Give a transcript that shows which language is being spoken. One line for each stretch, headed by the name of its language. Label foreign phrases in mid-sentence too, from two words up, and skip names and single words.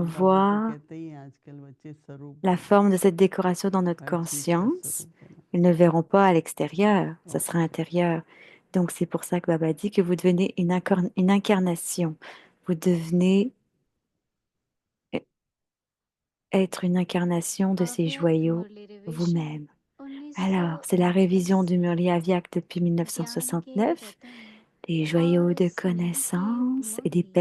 Hindi: और बाबा तो
French: voir
Hindi: कहते ही हैं आजकल बच्चे स्वरूप
French: la
Hindi: बनो,
French: forme de cette décoration dans notre
Hindi: हर चीज का
French: conscience.
Hindi: स्वरूप बनो।
French: Ils ne le verront pas à l'extérieur, ça sera
Hindi: ओके,
French: intérieur. Donc c'est pour ça que Baba dit que vous devenez une incarnation. Vous devenez être une incarnation de ces
Hindi: अव्यक्त
French: joyaux
Hindi: मुरली रिवीजन
French: vous-même. Alors, c'est la révision du Murli Avyak depuis
Hindi: ज्ञान के
French: 1969,
Hindi: रतन
French: des joyaux
Hindi: और
French: de
Hindi: स्नेह के
French: connaissance et des
Hindi: मोती